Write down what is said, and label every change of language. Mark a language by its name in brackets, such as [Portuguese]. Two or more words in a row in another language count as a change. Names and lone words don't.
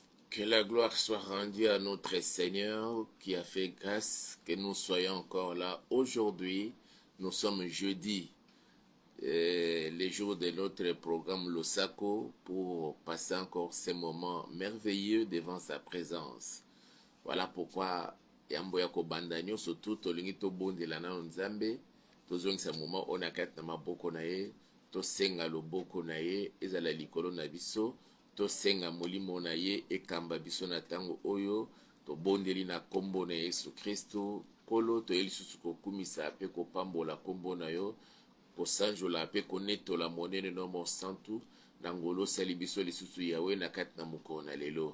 [French] Que la gloire soit rendue à notre Seigneur qui a fait grâce que nous soyons encore là. Aujourd'hui, nous sommes jeudi, les jours de notre programme Losako pour passer encore ces moments merveilleux devant sa présence. Voilà pourquoi [Lingala] yambo ya kobanda nyonso tu tolingi tobondela nano nzambe tozongisa moment oyo na kati na maboko na ye tosenga loboko na ye ezala likolo na biso tosenga molimo na ye ekamba biso na ntango oyo tobondeli na nkombo na yesu kristu nkolo toye lisusu kokumisa mpe kopambola nkombo na yo kosanjola mpe konetola monene no mosantu na ngolo osali biso lisusu yawe na kati na mokolo na lelo.